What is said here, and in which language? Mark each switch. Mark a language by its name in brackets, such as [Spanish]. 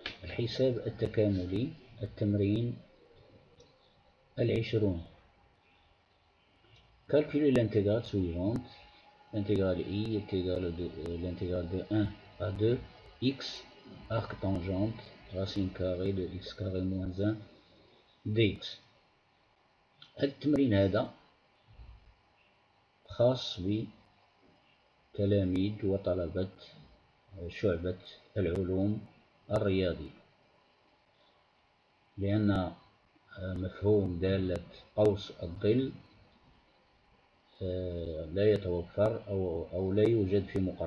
[Arabic] الحساب التكاملي التمرين 20. [French] Calculer l'intégrale suivante. L'intégrale I est égale à l'intégrale de 1 à 2 x arc tangente racine carrée de x carré moins 1 dx. [Arabic] هذا التمرين هذا خاص بتلاميذ وطلبة شعبة العلوم الرياضية، لأن مفهوم دالة قوس الظل لا يتوفر أو لا يوجد في